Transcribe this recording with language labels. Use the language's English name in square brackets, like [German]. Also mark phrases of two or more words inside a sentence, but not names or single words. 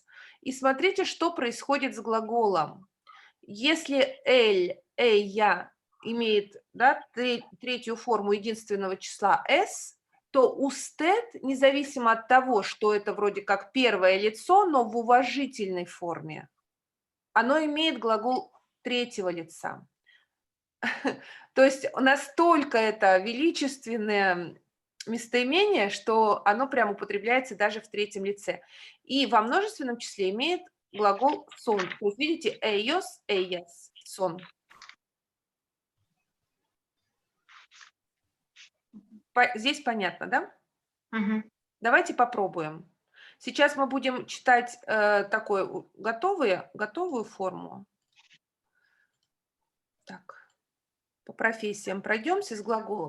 [Russian] И смотрите, что происходит с глаголом. Если [Spanish] «él», «ella» [Russian] имеет, да, третью форму единственного числа «с», то usted, независимо от того, что это вроде как первое лицо, но в уважительной форме, оно имеет глагол третьего лица. То есть настолько это величественное местоимение, что оно прямо употребляется даже в третьем лице. И во множественном числе имеет глагол son. То есть видите, [Spanish] ellos, ellas, son. [Russian] Здесь понятно, да? Угу. Давайте попробуем. Сейчас мы будем читать такую готовую форму. Так, по профессиям пройдемся с глаголом.